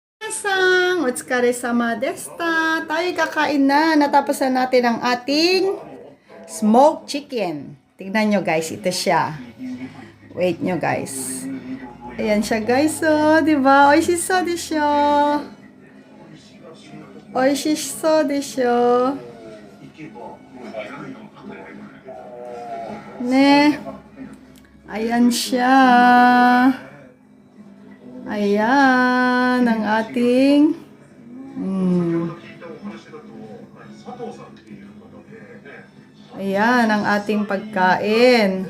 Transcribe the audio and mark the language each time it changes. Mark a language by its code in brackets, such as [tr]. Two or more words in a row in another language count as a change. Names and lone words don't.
[ja] Sang, お疲れ様でした. [tl] Tayo kakain na. Natapos na natin ang ating smoked chicken. Tignan nyo guys, ito siya. Wait nyo guys. Ayan siya guys, oh, diba? [ja] 美味しそうでしょ。美味しそうでしょ. Ne. [tl] Ayan siya. Ayan, ang ating Ayan, ang ating pagkain.